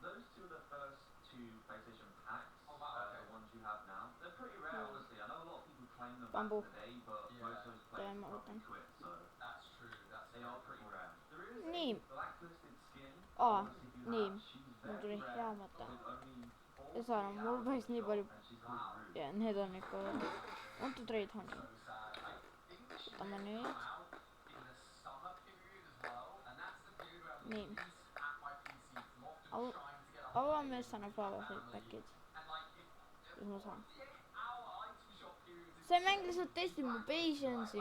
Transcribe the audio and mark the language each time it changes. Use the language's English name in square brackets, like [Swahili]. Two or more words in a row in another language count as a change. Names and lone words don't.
[Estonian] Bambu. Teeme, ma võtan. Nii. Nii. Mul tuli hea mõte. Ja saan, mul päris nii palju. Ja need on ikka. [English] Want to trade honey. [Estonian] Võtame nüüd. Nii. Avame [English] Sunflower Fate Package. [Estonian] Siis ma saan. See mäng lihtsalt testib mu patience'i.